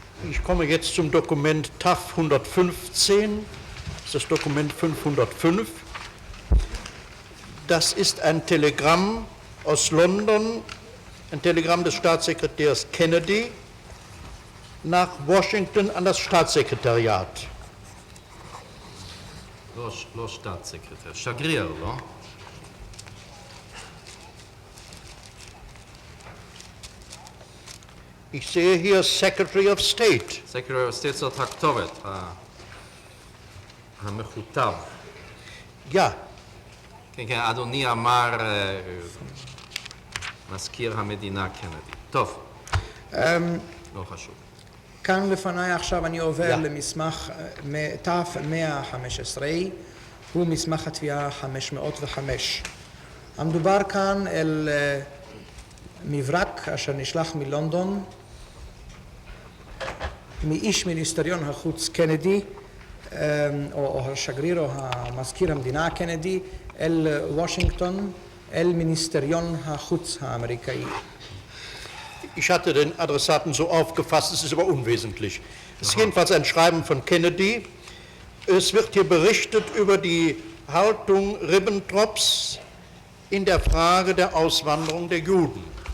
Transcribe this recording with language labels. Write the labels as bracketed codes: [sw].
[de] Ich komme jetzt zum Dokument TAF 115, das ist das Dokument 505. Das ist ein Telegramm aus London, ein Telegramm des Staatssekretärs Kennedy nach Washington an das Staatssekretariat. [he] לא staatssekretär, שגריר, לא? [de] Ich sehe hier [en] Secretary of State. Secretary of State [he] זאת הכתובת, המכותב. [de] Ja, [he] כן, כן, אדוני אמר מזכיר המדינה קנדי. טוב, לא חשוב. כאן לפניי עכשיו אני עובר למסמך תף 115, הוא מסמך התביעה 505. המדובר כאן אל מברק אשר נשלח מלונדון, מאיש מיניסטריון החוץ קנדי, או השגריר או המזכיר המדינה קנדי, אל וושינגטון, אל מיניסטריון החוץ האמריקאי. [de] ich hatte den Adressaten so aufgefasst, es ist aber unwesentlich. Es ist jedenfalls ein Schreiben von Kennedy. Es wird hier berichtet über die Haltung Ribbentrops in der Frage der Auswanderung der Juden.